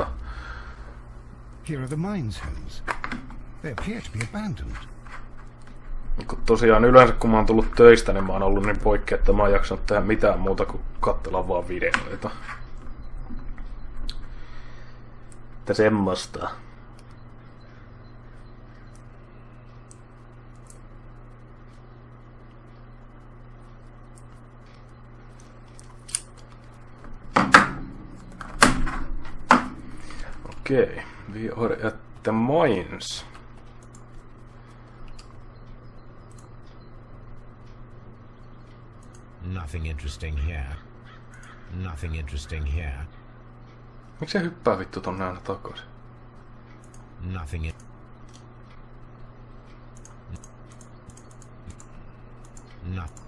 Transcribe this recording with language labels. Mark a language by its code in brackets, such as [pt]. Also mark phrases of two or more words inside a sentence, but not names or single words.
[en] Here are the mines, Holmes. They appear to be abandoned. [fi] Tosiaan yleensä kun mä oon tullut töistä, niin mä oon ollut niin poikki, että mä oon jaksanut tehdä mitään muuta kuin katsella vaan videoita. Että semmoista. Okei, [en] we are at the mines. Nothing interesting here. Nothing interesting here. [fi] Miksi se hyppää vittu tonne aina takaisin? [en] Nothing in... No.